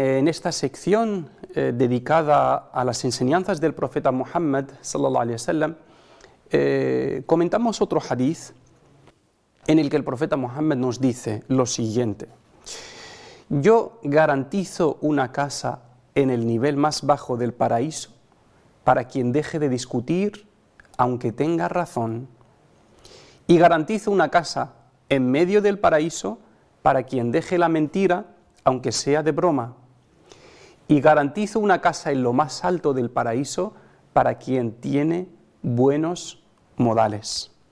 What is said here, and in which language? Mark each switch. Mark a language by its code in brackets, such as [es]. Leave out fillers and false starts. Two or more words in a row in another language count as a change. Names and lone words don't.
[es] esta sección dedicada a las enseñanzas del profeta Muhammad [ar] صلى الله عليه وسلم, [es] comentamos otro hadith en el que el profeta Muhammad nos dice lo siguiente: yo garantizo una casa en el nivel más bajo del paraíso para quien deje de discutir aunque tenga razón, y garantizo una casa en medio del paraíso para quien deje la mentira aunque sea de broma, y garantizo una casa en lo más alto del paraíso para quien tiene buenos modales.